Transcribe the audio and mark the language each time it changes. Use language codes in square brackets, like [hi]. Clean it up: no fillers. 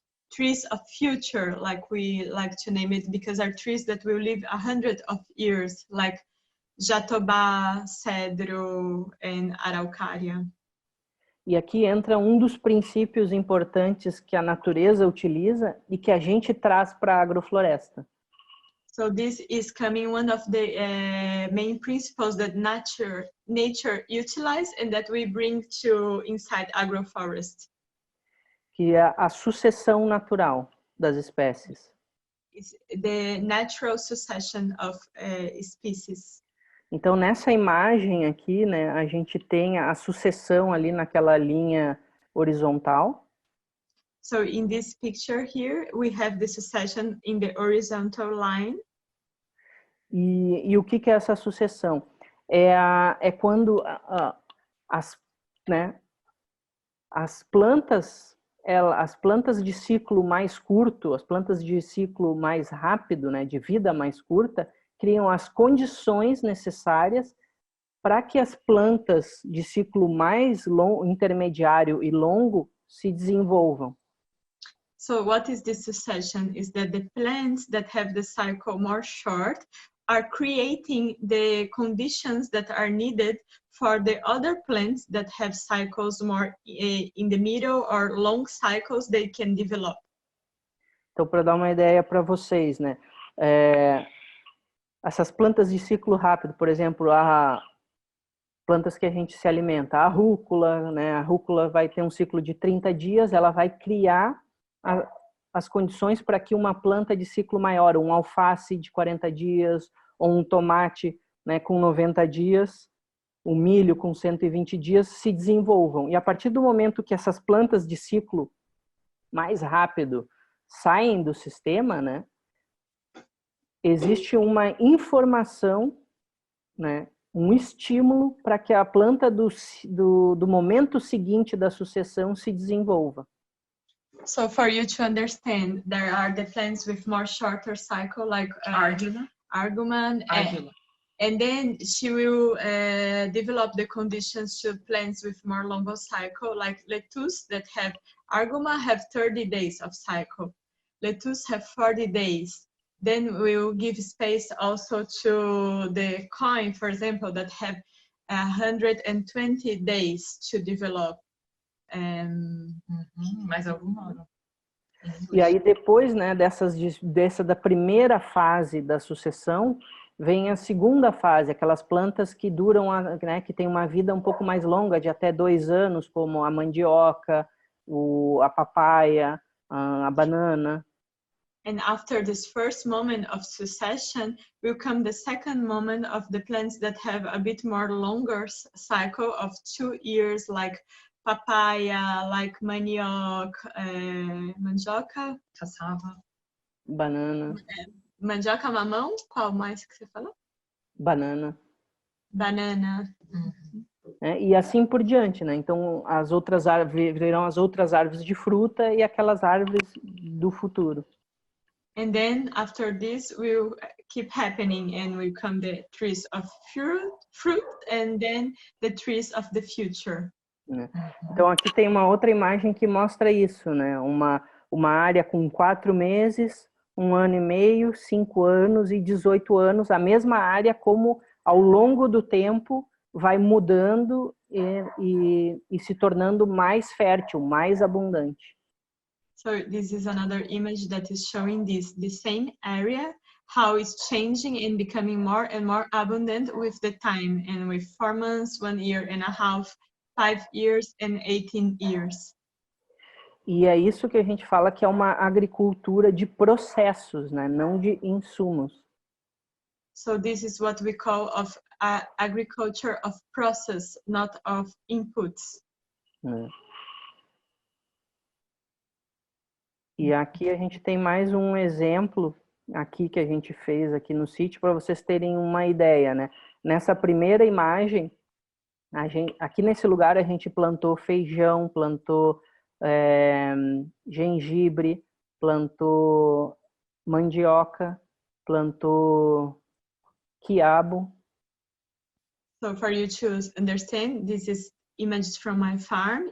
[en] Trees of future, like we like to name it, because are trees that will live 100 of years, like jatobá, cedro, and araucária. [pt] E aqui entra um dos princípios importantes que a natureza utiliza e que a gente traz para a agrofloresta. [en] So this is coming one of the main principles that nature utilize and that we bring to inside agroforest. [pt] Que é a sucessão natural das espécies. [en] It's the natural succession of species. [pt] Então, nessa imagem aqui, né, a gente tem a sucessão ali naquela linha horizontal. [en] So in this picture here, we have the succession in the horizontal line. [pt] E o que é essa sucessão? É quando as plantas de ciclo mais curto, as plantas de ciclo mais rápido, né, de vida mais curta, criam as condições necessárias para que as plantas de ciclo mais intermediário e longo se desenvolvam. [en] So what is this succession? Is that the plants that have the cycle more short are creating the conditions that are needed for the other plants that have cycles more in the middle or long cycles they can develop. [pt] Então, para dar uma ideia para vocês, né? Essas plantas de ciclo rápido, por exemplo, plantas que a gente se alimenta, a rúcula, né? A rúcula vai ter um ciclo de 30 dias, ela vai criar as condições para que uma planta de ciclo maior, um alface de 40 dias, ou um tomate, né, com 90 dias, o milho com 120 dias, se desenvolvam. E a partir do momento que essas plantas de ciclo mais rápido saem do sistema, né, existe uma informação, né, um estímulo para que a planta do momento seguinte da sucessão se desenvolva. [en] So for you to understand, there are the plants with more shorter cycle, like argument, Argula. and then she will develop the conditions to plants with more longer cycle, like lettuce that have arguma have 30 days of cycle. Lettuce have 40 days. Then we will give space also to the coin, for example, that have 120 days to develop. [pt] Mais alguma? E aí depois, né, dessa da primeira fase da sucessão, vem a segunda fase, aquelas plantas que duram, né, que tem uma vida um pouco mais longa, de até 2 anos, como a mandioca, a papaya, a banana. [en] And after this first moment of succession, will come the second moment of the plants that have a bit more longer cycle of 2 years, like papaya, like manioc, mandioca, Caçava. Banana. [pt] Mandioca, mamão, qual mais que você falou? Banana. Banana. E assim por diante, né? Então as outras árvores virão as outras árvores de fruta e aquelas árvores do futuro. [en] And then after this will keep happening and will come the trees of fruit and then the trees of the future. [pt] Né? Então aqui tem uma outra imagem que mostra isso, né? Uma área com 4 meses, 1 ano e meio, 5 anos e 18 anos, a mesma área, como ao longo do tempo vai mudando e se tornando mais fértil, mais abundante. [en] So this is another image that is showing the same area, how it's changing and becoming more and more abundant with the time, and with 4 months, 1 year and a half, 5 years and 18 years. [pt] E é isso que a gente fala que é uma agricultura de processos, né? Não de insumos. [en] So this is what we call of agriculture of process, not of inputs. [pt] E aqui a gente tem mais um exemplo aqui que a gente fez aqui no sítio para vocês terem uma ideia, né? Nessa primeira imagem, aqui nesse lugar a gente plantou feijão, plantou gengibre, plantou mandioca, plantou quiabo. [en] So for you to understand, this is images from my farm.